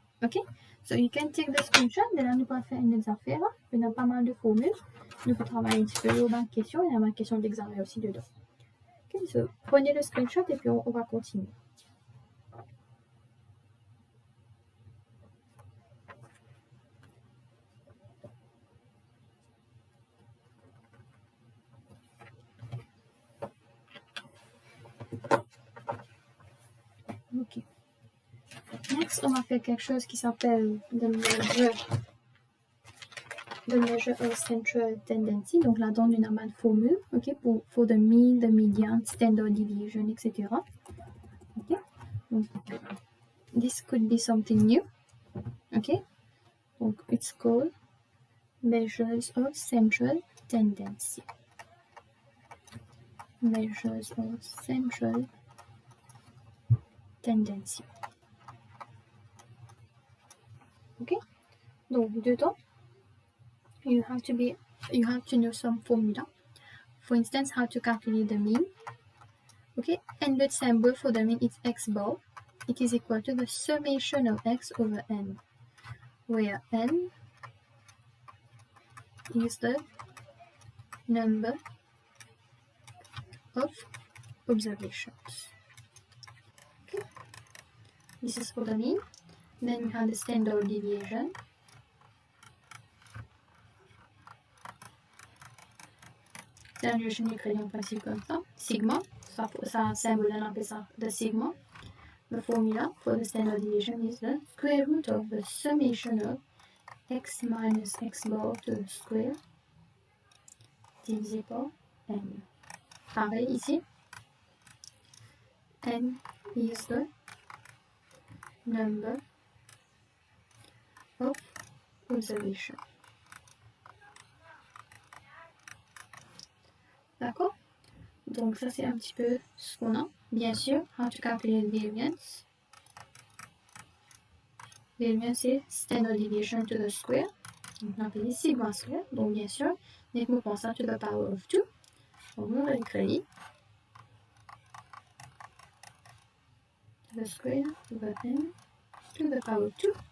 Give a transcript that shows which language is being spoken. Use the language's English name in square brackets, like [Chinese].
[English] Okay, so you can take the screenshot. [French] De là, nous pouvons faire une des affaires. Il y a pas mal de formules. Nous pouvons travailler un petit peu aux banques questions. Il y a ma question d'examen aussi dedans. Okay, so prenez le screenshot et puis on va continuer. Ok. Next, on va faire quelque chose qui s'appelle [English] the measure of central tendency. [French] Donc là, dans une amende formule, [English] ok, for the mean, the median, standard deviation, etc. Ok. Donc, this could be something new. Ok. Donc, it's called measures of central tendency. Measures of central tendency. Okay, [French] donc dedans, [English] you have to know some formula. For instance, how to calculate the mean. Okay, and the symbol for the mean is x bar. It is equal to the summation of x over n, where n is the number of observations. Okay, this is for the mean. Then we have the standard deviation. [French] Standard deviation écrit en principe comme ça. Sigma, ça symbole, on appelle ça [English] the sigma. The formula for the standard deviation is the square root of the summation of x minus x bar to the square [French] divisé par n. Pareil ici. [English] N is the number of observation. [French] D'accord? Donc ça c'est un petit peu ce qu'on a. Bien sûr, [English] how to calculate variance. Variance c'est standard deviation to the square. [French] Donc on appelle [English] sigma square. [French] Donc bien sûr, dès qu'on pense à [English] to the power of 2, [French] on va l'écrire. [English] The square over n to the power 2.